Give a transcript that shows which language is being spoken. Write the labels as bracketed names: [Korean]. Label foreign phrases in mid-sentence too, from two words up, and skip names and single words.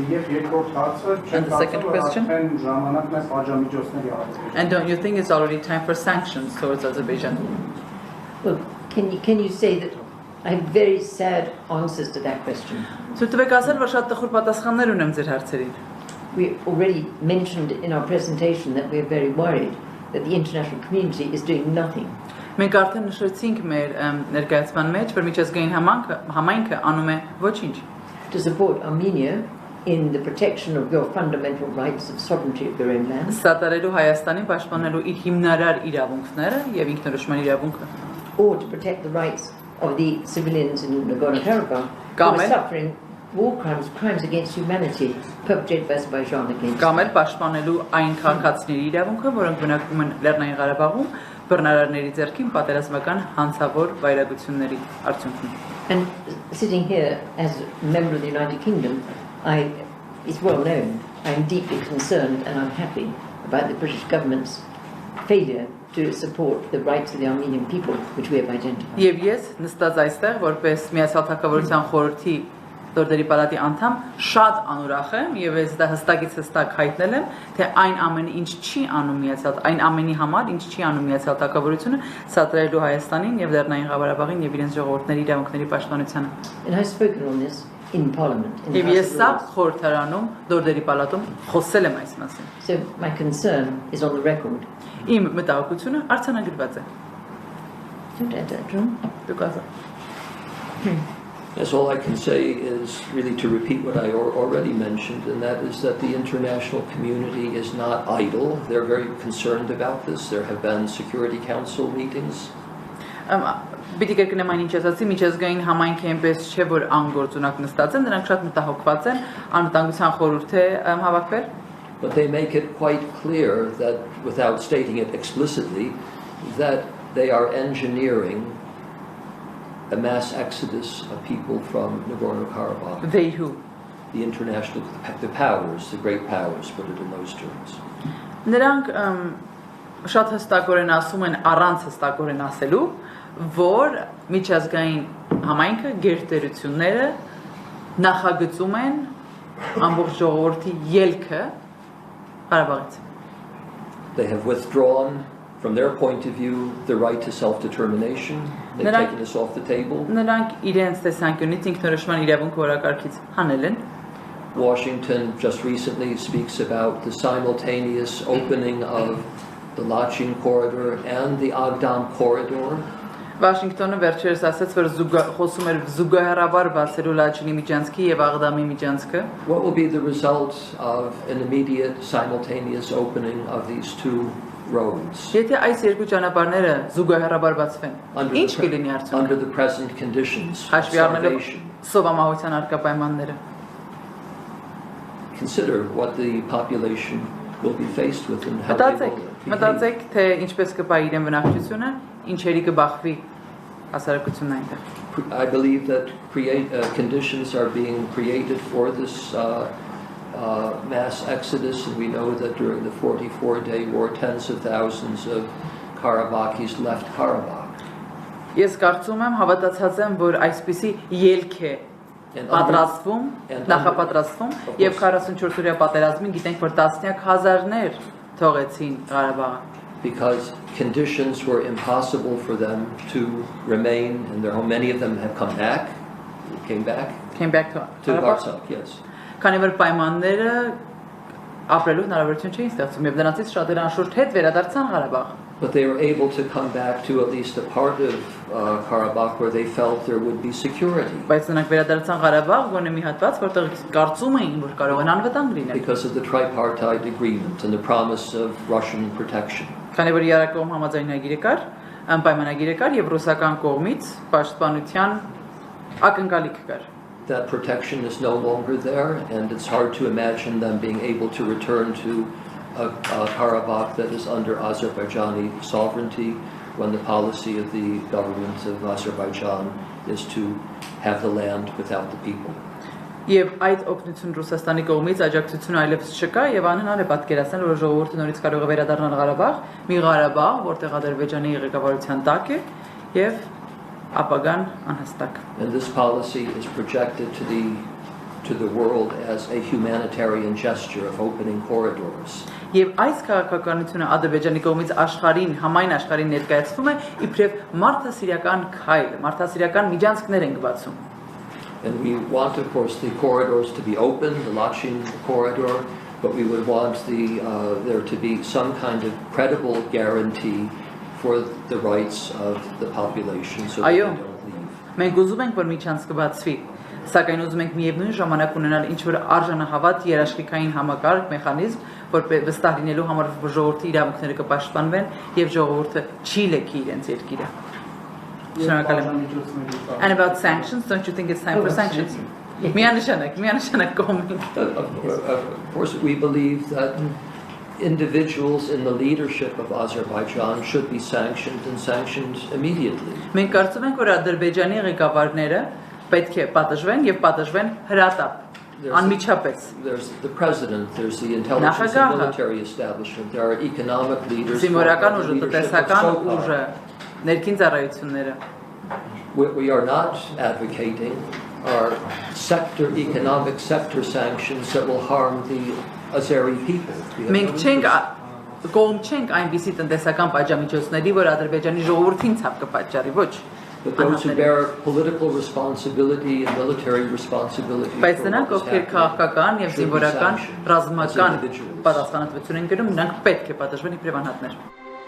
[English] And the second question? And don't you think it's already time for sanctions towards Azerbaijan? Well, can you say that I have very sad answers to that question? We already mentioned in our presentation that we are very worried that the international community is doing nothing. [Armenian] Մենք արդեն նշեցինք մեր ներկայացման մեջ, որ միջազգային համայնքը անում է ոչինչ. [English] To support Armenia in the protection of your fundamental rights of sovereignty of your own land. [Armenian] Սատարելու Հայաստանին պաշտպանելու իր հիմնարար իրավունքները եւ ինքնորոշման իրավունքը. [English] Or to protect the rights of the civilians in Nagorno-Karabakh who are suffering war crimes against humanity perpetrated by Azerbaijan against. [Armenian] Կամ էլ պաշտպանելու այն քաղաքացիների իրավունքը, որոնք բնակվում են Լեռնային Ղարաբաղում, բռնարարների ձեռքին պատերազմական հանցավոր վայրագությունների արդյունքում. [English] And sitting here as a member of the United Kingdom, it's well known, I am deeply concerned and unhappy about the British government's failure to support the rights of the Armenian people, which we have identified. [Armenian] Եվ ես նստած այստեղ որպես Միացյալ Թագավորության խորհրդի Դորդերի պալատի անդամ շատ անուրախ եմ եւ ես դա հստակ հայտնել եմ թե այն ամենը ինչ չի անում այն ամենի համար ինչ չի անում Միացյալ Թագավորությունը սատարելու Հայաստանին եւ Լեռնային Ղարաբաղին եւ իրենց ժողովուրդների իրավունքների պաշտպանությանը. [English] And I've spoken on this in Parliament. [Armenian] Եվ ես սա խորհրդարանում Դորդերի պալատում խոսել եմ այս մասին. [English] So my concern is on the record. [Armenian] Իմ մտահոգությունը արձանագրված է. Դուք [English] Yes, all I can say is really to repeat what I already mentioned, and that is that the international community is not idle. They're very concerned about this. There have been Security Council meetings. [Armenian] Պիտի կրկնեմ այն ինչ ասացի, միջազգային համայնքը այնպես չէ, որ անգործունակ նստած են, նրանք շատ մտահոգված են, անվտանգության խորհուրդ է հավաքվել. [English] But they make it quite clear that, without stating it explicitly, that they are engineering a mass exodus of people from Nagorno-Karabakh. They who? The international, the powers, the great powers, put it in those terms. [Armenian] Նրանք շատ հստակորեն ասում են առանց հստակորեն ասելու, որ միջազգային համայնքը գերտերությունները նախագծում են ամբողջ ժողովրդի ելքը Ղարաբաղից. [English] They have withdrawn, from their point of view, the right to self-determination. They've taken this off the table. [Armenian] Նրանք իրենց տեսանկյունից ինքնորոշման իրավունքը օրակարգից հանել են. [English] Washington just recently speaks about the simultaneous opening of the Lachin corridor and the Աղդամ corridor. [Armenian] Վաշինգտոնը վերջերս ասաց, որ խոսում էր զուգահեռաբար բացելու Լաչինի միջանցքի եւ Աղդամի միջանցքը. [English] What will be the result of an immediate simultaneous opening of these two roads? [Armenian] Եթե այս երկու ճանապարհները զուգահեռաբար բացվեն, ինչ կլինի արդյունքը? [English] Under the present conditions. [Armenian] Հաշվի առնելով սովամահության արկա պայմանները. [English] Consider what the population will be faced with and how they will. [Armenian] Մտածեք, թե ինչպես կպա իրեն բնակչությունը, ինչերի կբախվի հասարակությունն այնտեղ. [English] I believe that conditions are being created for this mass exodus, and we know that during the 44-day war, tens of thousands of Karabakhis left Karabakh. [Armenian] Ես կարծում եմ, հավատացած եմ, որ այսպիսի ելք է պատրաստվում, նախապատրաստվում եւ 44-օրյա պատերազմին գիտենք, որ տասնյակ հազարներ թողեցին Ղարաբաղը. [English] Because conditions were impossible for them to remain in their home. Many of them have came back to Artsakh, yes. [Armenian] Քանի որ պայմանները ապրելու հնարավորություն չէին ստեղծում եւ դրանից շատերը անշուշտ հետ վերադարձան Ղարաբաղ. [English] But they were able to come back to at least a part of Karabakh where they felt there would be security. [Armenian] Բայց նրանք վերադարձան Ղարաբաղ, գոնե մի հատված, որտեղ կարծում էին, որ կարող են անվտանգ լինել. [English] Because of the tripartite agreement and the promise of Russian protection. [Armenian] Քանի որ Իրակում համաձայնագիր կար, պայմանագիր կար եւ ռուսական կողմից պաշտպանության ակնկալիք կար. [English] that protection is no longer there, and it's hard to imagine them being able to return to a Karabakh that is under Azerbaijani sovereignty, when the policy of the government of Azerbaijan is to have the land without the people. [Armenian] Եվ այդ օգնություն Ռուսաստանի կողմից աջակցություն այլևս չկա եւ անհնար է պատկերացնել, որ ժողովուրդը նորից կարող է վերադառնալ Ղարաբաղ, մի Ղարաբաղ, որտեղ Ադրբեջանի ղեկավարության տակ է եւ ապագան անհստակ։ [English] And this policy is projected to the world as a humanitarian gesture of opening corridors. [Armenian] Եվ այս քաղաքականությունը Ադրբեջանի կողմից աշխարհին, համայն աշխարհին ներկայացվում է իբրև մարդասիրական քայլ, մարդասիրական միջանցքներ են բացում։ [English] And we want, of course, the corridors to be open, the Lachin corridor, but we would want there to be some kind of credible guarantee for the rights of the population so that they don't leave. [Armenian] Մենք ուզում ենք, որ միջանցքը բացվի, սակայն ուզում ենք միևնույն ժամանակ ունենալ ինչ-որ արժանահավատ երաշխիքային համակարգ, մեխանիզմ, որ վստահ լինելու համար, որ ժողովրդի իրավունքները կպաշտպանվեն եւ ժողովուրդը չի լքի իրենց երկիրը։ [English] And about sanctions, don't you think it's time for sanctions? [Armenian] Միանշանակ կողմին։ [English] Of course, we believe that individuals in the leadership of Azerbaijan should be sanctioned and sanctioned immediately. [Armenian] Մենք կարծում ենք, որ Ադրբեջանի ղեկավարները պետք է պատժվեն եւ պատժվեն հրատապ, անմիջապես։ [English] There's the president, there's the intelligence and military establishment, there are economic leaders. [Armenian] Զինվորական ուժը, տնտեսական ուժը, ներքին ծառայությունները։ [English] We are not advocating our economic sector sanctions that will harm the Azeri people. [Armenian] Մենք կողմ չենք այնպիսի տնտեսական պատժամիջոցների, որ Ադրբեջանի ժողովրդին ցավ կպատճառի, ոչ։ [English] But those who bear political responsibility and military responsibility. [Armenian] Բայց նրանք, ովքեր քաղաքական եւ զինվորական ռազմական պատասխանատվություն են կրում, նրանք պետք է պատժվեն իբրև անհատներ։